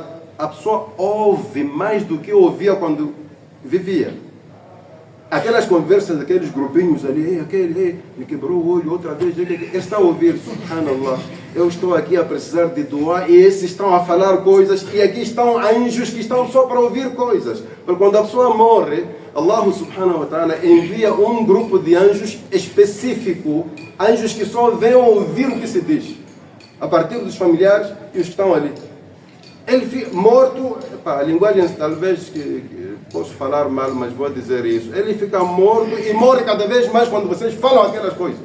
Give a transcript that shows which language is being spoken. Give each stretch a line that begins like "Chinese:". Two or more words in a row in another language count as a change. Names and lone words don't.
Portuguese: A pessoa ouve mais do que ouvia quando vivia. Aquelas conversas daqueles grupinhos ali, aquele me quebrou o olho outra vez, ele está a ouvir, subhanallah, eu estou aqui a precisar de doar e esses estão a falar coisas e aqui estão anjos que estão só para ouvir coisas. Porque quando a pessoa morre,
Arabic: الله سبحانه وتعالى
Portuguese: envia um grupo de anjos específico, anjos que só vêm ouvir o que se diz, a partir dos familiares e os que estão ali. Ele fica morto, a linguagem talvez que posso falar mal, mas vou dizer isso. Ele fica morto e morre cada vez mais quando vocês falam aquelas coisas.